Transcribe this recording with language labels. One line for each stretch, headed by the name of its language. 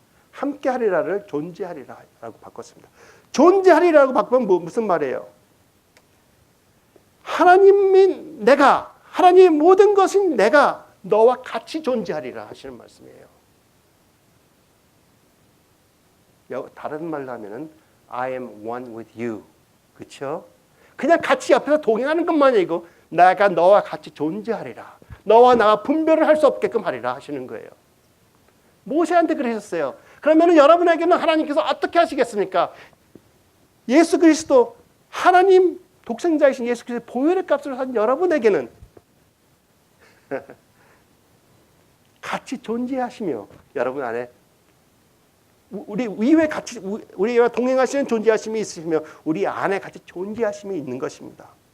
Korean: 함께하리라를 존재하리라라고 바꿨습니다. 존재하리라고 바꾸면 무슨 말이에요? 하나님인 내가, 하나님의 모든 것인 내가 너와 같이 존재하리라 하시는 말씀이에요. 다른 말로 하면은
English: I am one with you.
Korean: 그렇죠? 그냥 같이 옆에서 동행하는 것만이 아니고 내가 너와 같이 존재하리라. 너와 나가 분별을 할 수 없게끔 하리라 하시는 거예요. 모세한테 그러셨어요. 그러면 여러분에게는 하나님께서 어떻게 하시겠습니까? 예수 그리스도 하나님 독생자이신 예수 그리스도의 보혈의 값을 한 여러분에게는 같이 존재하시며 여러분 안에 우리와 동행하시는 존재하심이 있으시며 우리 안에 같이 존재하심이 있는 것입니다.